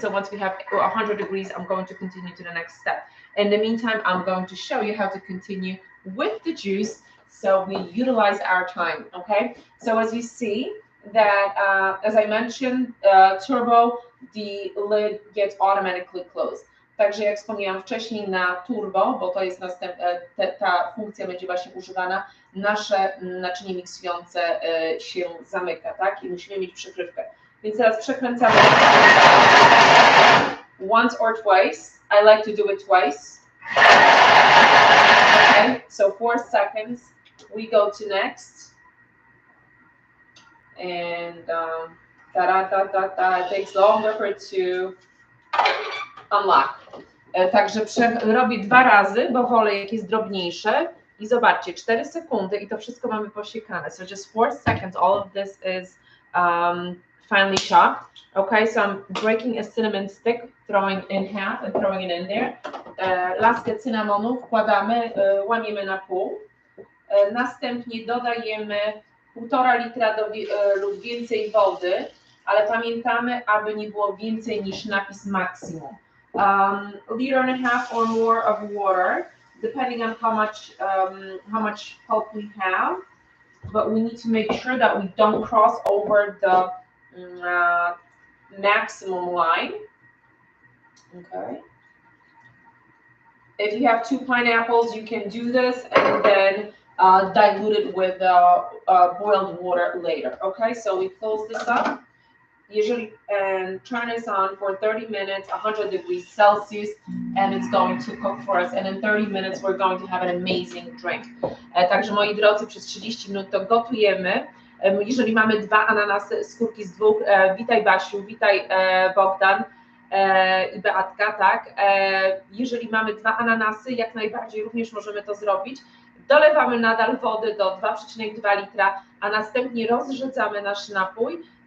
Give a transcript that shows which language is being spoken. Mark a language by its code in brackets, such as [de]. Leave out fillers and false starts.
[en] So once we have 100 degrees, I'm going to continue to the next step. In the meantime, I'm going to show you how to continue with the juice, so we utilize our time, okay? So as you see that, as I mentioned, turbo, the lid gets automatically closed. [pl] Także jak wspomniałam wcześniej, na turbo, bo to jest ta funkcja będzie właśnie używana, nasze naczynie miksujące się zamyka, tak? I musimy mieć przykrywkę. Więc teraz przekręcamy [en] once or twice. I like to do it twice. Okay, so 4 seconds. We go to next. And it takes longer for it to unlock. [pl] Także robię 2 razy, bo wolę jak jest drobniejsze. I zobaczcie, 4 sekundy i to wszystko mamy posiekane. [en] So just 4 seconds, all of this is finely chopped. Okay, so I'm breaking a cinnamon stick, throwing in half and throwing it in there. [pl] Laskę cynamonu wkładamy, łamiemy na pół. Następnie dodajemy 1,5 litra lub więcej wody, ale pamiętamy, aby nie było więcej niż napis maksimum. [en] Liter and a half or more of water, depending on how much pulp we have, but we need to make sure that we don't cross over the maximum line. Okay. If you have 2 pineapples, you can do this and then dilute it with boiled water later. Okay, so we close this up. And turn this on for 30 minutes, 100 degrees Celsius, and it's going to cook for us. And in 30 minutes, we're going to have an amazing drink. [pl] Także moi drodzy, przez 30 minut to gotujemy. Jeżeli mamy 2 ananasy, skórki z 2, witaj Basiu, witaj Bogdan i Beatka, tak? Jeżeli mamy 2 ananasy, jak najbardziej również możemy to zrobić. Dolewamy nadal wody do 2,2 litra, a następnie rozrzedzamy nasz napój.